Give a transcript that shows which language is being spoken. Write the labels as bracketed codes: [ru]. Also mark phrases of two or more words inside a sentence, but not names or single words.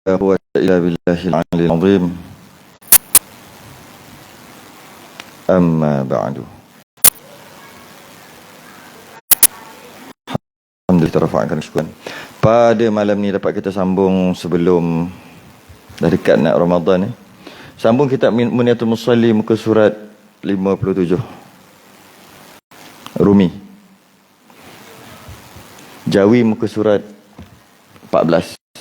[ar] quwwata illa billahil aliyyil azim. Amma ba'du. [ms] Alhamdulillah terafa'kan syukuran. Pada malam ni dapat kita sambung sebelum dah dekat nak Ramadan ni. Sambung kitab Munyatul Musalli muka surat 57. Rumi. Jawi muka surat 14.